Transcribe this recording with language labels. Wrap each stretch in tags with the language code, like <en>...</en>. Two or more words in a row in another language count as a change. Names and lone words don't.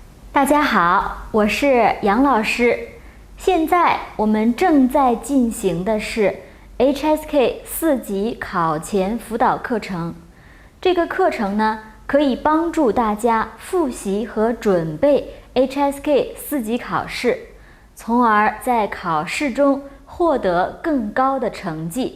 <zh>大家好，我是杨老師。現在我們正在進行的是 HSK 4 級考前輔導課程。這個課程呢，可以幫助大家複習和準備 HSK 4級考試，從而在考試中獲得更高的成績。</zh>